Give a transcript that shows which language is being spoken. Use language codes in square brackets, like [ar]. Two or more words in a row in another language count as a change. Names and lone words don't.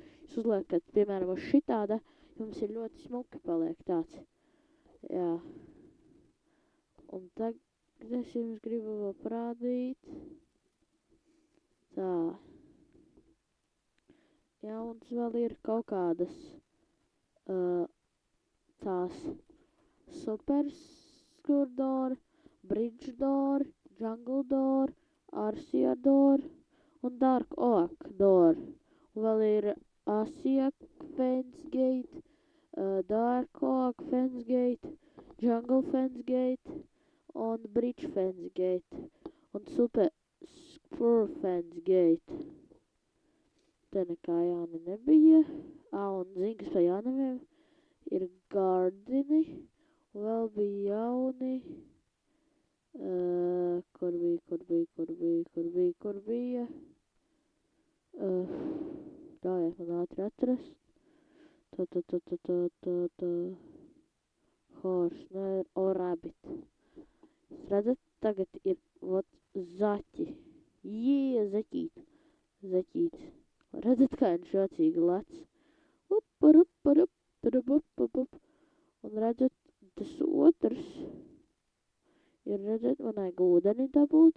[lv] Jūs uzliekat, piemēram, uz šitāda, jums ir ļoti smuki paliek tāds. Jā. Un Es jums gribu vēl parādīt. Tā. Jauns vēl ir kaut kādas tās [en] Super Skur Door, Bridge Door, Jungle Door, Arcia Door [lv] un [en] Dark Oak Door. [lv] Un vēl ir [en] Arcia Fence Gate, Dark Oak Fence Gate, Jungle Fence Gate [lv] un [en] Bridge Fence Gate [lv] un [en] Super Spur Fence Gate. [lv] Te nekā jauna nebija. Un zini, kas pa jaunamiem ir Gardini. Un vēl bija jauni. Kur bija? Ļaujiet man ātri atrast. [en] Horse, rabbit. [lv] Redzat, tagad ir zaķi. Zaķītis. Redzat, kā viņš jocīgi lec. Un redzat, tas otrs ir, redzat, man vajag ūdeni dabūt.